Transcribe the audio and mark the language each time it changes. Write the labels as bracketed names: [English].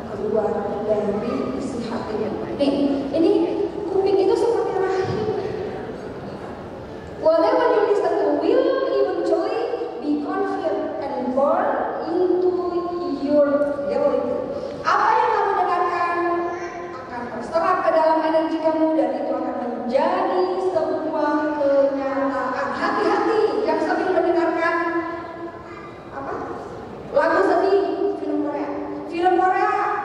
[Indonesian] keluar dari isi hatinya. Nih, ini kuping itu seperti rahim. [English] Whatever you listen to will eventually be converted and born into your reality. [Indonesian] Apa yang kamu dengarkan akan terserap ke dalam energi kamu dan itu akan menjadi sebuah kenyataan. Hati-hati yang sering mendengarkan apa? Lagu sedih, film Korea.